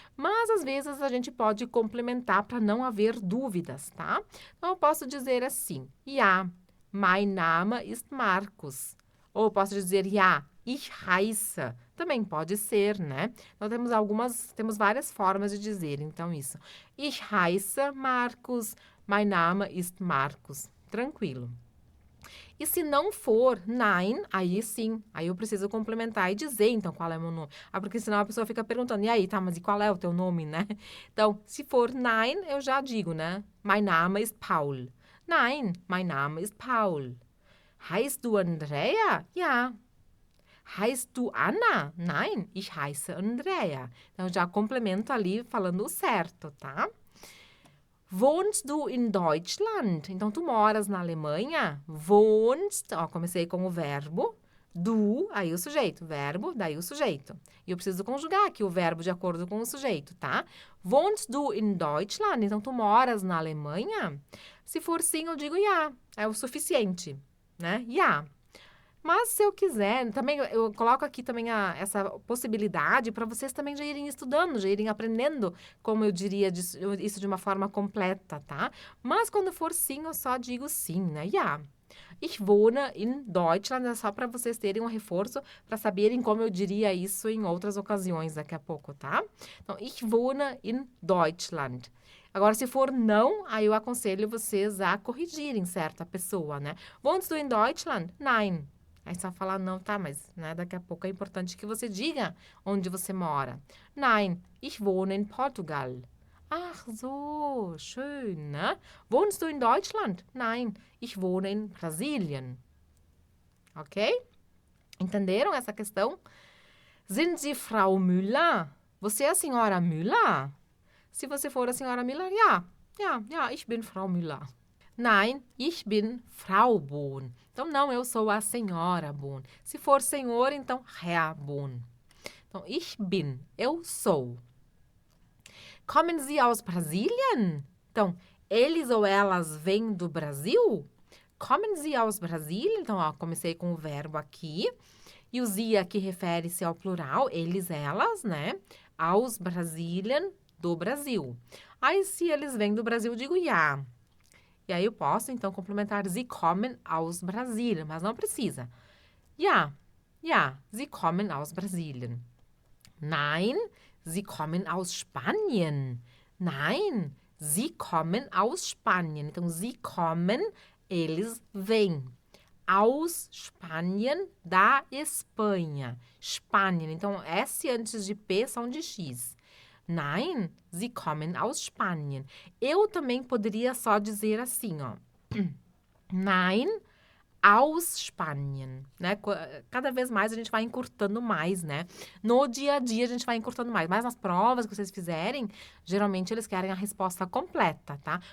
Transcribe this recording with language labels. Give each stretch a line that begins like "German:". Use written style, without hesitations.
Portuguese: Mas, às vezes, a gente pode complementar para não haver dúvidas, tá? Então, eu posso dizer assim,
German: ja, mein Name ist Markus.
Portuguese: Ou eu posso dizer,
German: ja, ich heiße.
Portuguese: Também pode ser, né? Então, temos várias formas de dizer, então, isso.
German: Ich heiße Markus, mein Name ist Markus.
Portuguese: Tranquilo. E se não for nein, aí sim, aí eu preciso complementar e dizer, então, qual é o meu nome. Porque senão a pessoa fica perguntando, e aí, tá, mas e qual é o teu nome, né? Então, se for nein, eu já digo, né?
German: Mein Name ist Paul. Nein, mein Name ist Paul. Heißt du Andrea? Ja. Heißt du Anna? Nein, ich heiße Andrea.
Portuguese: Então, eu já complemento ali falando o certo, tá?
German: Wohnst du in Deutschland?
Portuguese: Então, tu moras na Alemanha?
German: Wohnst,
Portuguese: ó, comecei com o verbo. Du, aí o sujeito. Verbo, daí o sujeito. E eu preciso conjugar aqui o verbo de acordo com o sujeito, tá?
German: Wohnst du in Deutschland?
Portuguese: Então, tu moras na Alemanha? Se for sim, eu digo ja. É o suficiente, né? Ja. Mas se eu quiser, também eu coloco aqui também essa possibilidade para vocês também já irem estudando, já irem aprendendo, como eu diria isso de uma forma completa, tá? Mas quando for sim, eu só digo sim, né?
German: Ja. Ich wohne in Deutschland,
Portuguese: é só para vocês terem um reforço, para saberem como eu diria isso em outras ocasiões daqui a pouco, tá? Então,
German: ich wohne in Deutschland.
Portuguese: Agora, se for não, aí eu aconselho vocês a corrigirem certa pessoa, né?
German: Wohnst du in Deutschland? Nein.
Portuguese: Aí você vai falar, não, tá, mas né, daqui a pouco é importante que você diga onde você mora.
German: Nein, ich wohne in Portugal. Ach so, schön, né? Wohnst du in Deutschland? Nein, ich wohne in Brasilien. Ok?
Portuguese: Entenderam essa questão?
German: Sind Sie Frau Müller?
Portuguese: Você é a senhora Müller? Se você for a senhora Müller,
German: ja. Ja, ich bin Frau Müller. Nein, ich bin Frau Bohn.
Portuguese: Então, não, eu sou a senhora Bohn. Se for senhor, então, Herr Bohn. Então,
German: ich bin,
Portuguese: eu sou.
German: Kommen Sie aus Brasilien?
Portuguese: Então, eles ou elas vêm do Brasil?
German: Kommen Sie aus Brasilien?
Portuguese: Então, ó, comecei com o verbo aqui. E o Sie aqui refere-se ao plural, eles, elas, né?
German: Aus Brasilien,
Portuguese: do Brasil. Aí, se eles vêm do Brasil, digo ja. E aí eu posso, então, complementar
German: Sie kommen aus Brasilien,
Portuguese: mas não precisa.
German: Ja, Sie kommen aus Brasilien. Nein, Sie kommen aus Spanien. Nein, Sie kommen aus Spanien.
Portuguese: Então,
German: Sie kommen,
Portuguese: eles vêm.
German: Aus Spanien,
Portuguese: da Espanha. Spanien, então, S antes de P são de X.
German: Nein, Sie kommen aus Spanien.
Portuguese: Eu também poderia só dizer assim, ó.
German: Nein, aus Spanien,
Portuguese: né? Cada vez mais a gente vai encurtando mais, né? No dia a dia a gente vai encurtando mais. Mas nas provas que vocês fizerem, geralmente eles querem a resposta completa, tá?